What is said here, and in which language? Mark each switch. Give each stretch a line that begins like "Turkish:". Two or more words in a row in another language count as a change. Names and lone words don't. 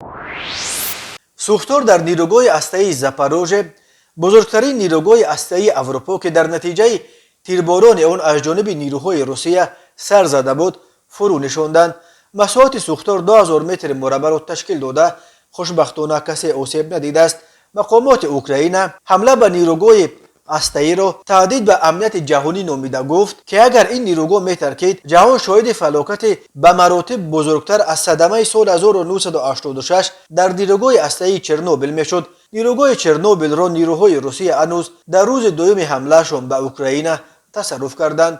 Tajik: сӯхтор дар нирӯгоҳи ҳастаии Запорожье, бузургтарин нирӯгоҳи ҳастаии Аврупо, ки дар натиҷаи тирборони он аз ҷониби нирӯҳои Русия сар зада буд, фурӯ нишонданд. масоҳати сӯхтор 2000 метри мураббаъро ташкил дода, хушбахтона касе осеб надидааст. мақомоти Украина ҳамла ба нирӯгоҳи ҳастаиро таҳдид ба амнияти ҷаҳонӣ номида гуфт ки агар ин нирӯгоҳ метаркид ҷаҳон шоҳиди фалокати ба маротиб бузургтар аз садамаи соли 1986 дар нирӯгоҳи ҳастаии Чернобил мешуд. нирӯгоҳи Чернобилро нирӯҳои Русия ҳанӯз дар рӯзи дуюми ҳамлаашон ба Украина тасарруф карданд.